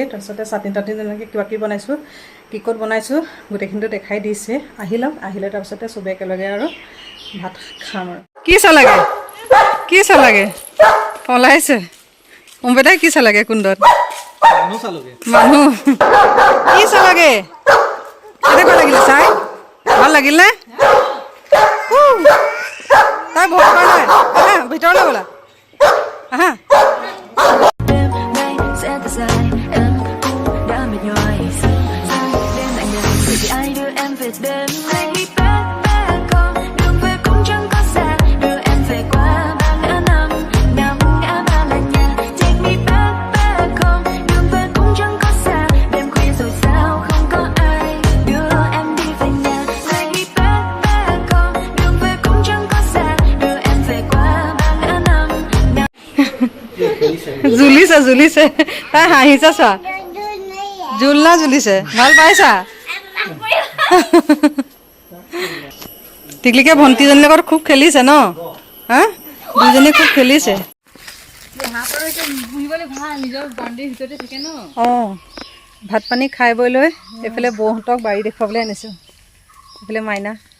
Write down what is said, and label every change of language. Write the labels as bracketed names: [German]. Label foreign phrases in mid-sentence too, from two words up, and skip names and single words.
[Assamese] তাৰপিছতে চাটনি তাটনি তেনেকৈ কিবা কিবি বনাইছোঁ কি ক'ত বনাইছোঁ গোটেইখিনিতো দেখাই দিছে আহি লওক আহিলে তাৰপিছতে চবেই একেলগে আৰু ভাত খাম আৰু কি চাহ লাগে পলাইছে অম্বেদাই কি চাহ লাগে কুণ্ডত মানুহ কি চাহ লাগে কেনেকুৱা লাগিলে চাই ভাল লাগিল নে তাই ভয় কৰা নাই আহা ভিতৰলৈ ব'লা আহা [Vietnamese] Đêm nay sẽ thật dài em cũng đã mệt nhòi Sai đêm lạnh nhạt vì ai đưa em về đêm nay bé con đường về cũng chẳng có xa đưa em về qua ba ngã năm ngã ba là nhà [English] take me back [Vietnamese] con đường về cũng chẳng có xa đêm khuya rồi sao không có ai đưa em đi về nhà nay bé con đường về cũng chẳng có xa đưa em về qua ba ngã năm [Assamese] জুলিছে তাই হাঁহিছে চোৱা জুলনা জুলিছে ভাল পাইছা টিকলিকে ভণ্টিজনীৰ লগত খুব খেলিছে ন হা দুজনী খুব খেলিছে অঁ ভাত পানী খাই বৈ লৈ এইফালে বৌহঁতক বাৰী দেখুৱাবলৈ আনিছোঁ এইফালে মাইনা